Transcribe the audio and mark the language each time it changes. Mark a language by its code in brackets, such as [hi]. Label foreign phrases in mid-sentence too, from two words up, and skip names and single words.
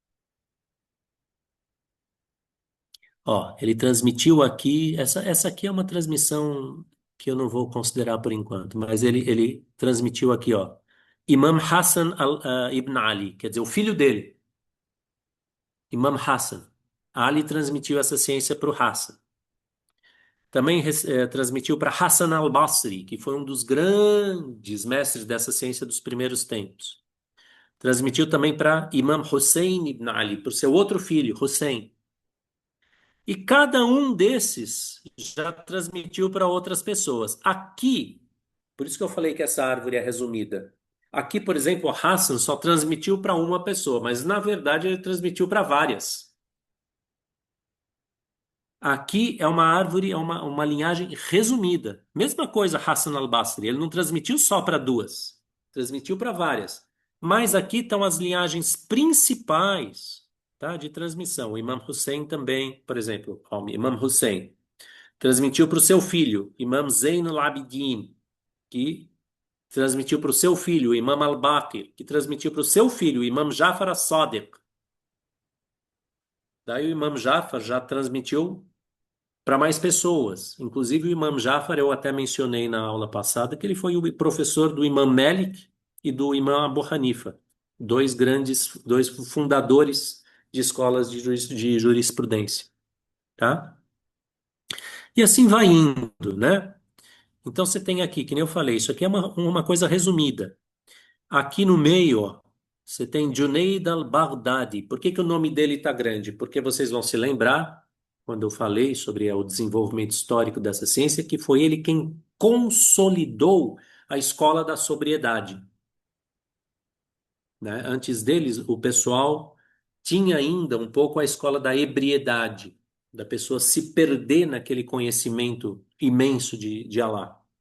[pt] Ó, ele transmitiu aqui, essa aqui é uma transmissão que eu não vou considerar por enquanto, mas ele transmitiu aqui, ó, Imam Hassan ibn Ali, quer dizer, o filho dele, Imam Hassan. Ali transmitiu essa ciência para o Hassan. Também transmitiu para Hassan al-Basri, que foi um dos grandes mestres dessa ciência dos primeiros tempos. Transmitiu também para Imam Hussein ibn Ali, para o seu outro filho, Hussein. E cada um desses já transmitiu para outras pessoas. Aqui, por isso que eu falei que essa árvore é resumida. Aqui, por exemplo, o Hassan só transmitiu para uma pessoa, mas na verdade ele transmitiu para várias. Aqui é uma árvore, é uma linhagem resumida. Mesma coisa Hassan al-Basri, ele não transmitiu só para duas, transmitiu para várias. Mas aqui estão as linhagens principais, tá, de transmissão. O Imam Hussein também, por exemplo, ó, o Imam Hussein transmitiu para o seu filho, Imam Zain al-Abidin, que transmitiu para o seu filho, o Imam al-Baqir, que transmitiu para o seu filho, o Imam Jafar as-Sadiq. Daí o Imam Jafar já transmitiu para mais pessoas. Inclusive o Imam Jafar, eu até mencionei na aula passada que ele foi o professor do Imam Malik e do Imam Abu Hanifa, dois fundadores de escolas de jurisprudência, tá? E assim vai indo, né? Então você tem aqui, que nem eu falei, isso aqui é uma coisa resumida. Aqui no meio, ó, você tem Junaid al-Baghdadi. Por que que o nome dele está grande? Porque vocês vão se lembrar, quando eu falei sobre o desenvolvimento histórico dessa ciência, que foi ele quem consolidou a escola da sobriedade, né? Antes deles, o pessoal tinha ainda um pouco a escola da ebriedade, da pessoa se perder naquele conhecimento imenso de Alá.